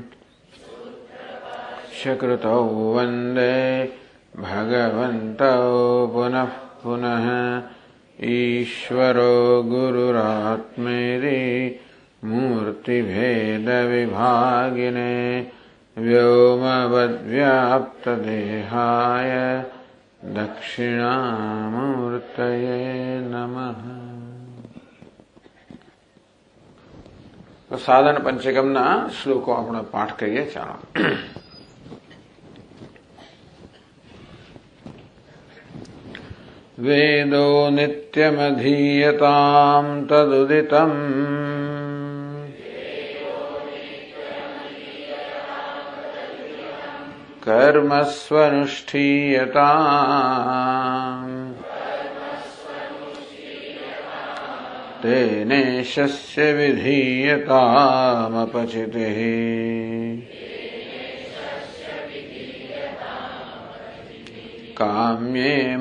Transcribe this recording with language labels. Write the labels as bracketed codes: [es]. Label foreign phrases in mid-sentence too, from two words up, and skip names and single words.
[sa] शकृतौ वन्दे भगवन्तौ पुनः पुनः ईश्वरो गुरुरात्मेति मूर्तिभेदविभागिने व्योमवद्व्याप्तदेहाय दक्षिणामूर्तये नमः। [gu] તો સાધન પંચકમના શ્લોકો આપણે પાઠ કરીએ ચાલો। [sa] वेदो नित्यमधीयतां तदुदितम् कर्मस्वनुष्ठीयताम् तेनेशस्य विधीयतामपचितिः काम्ये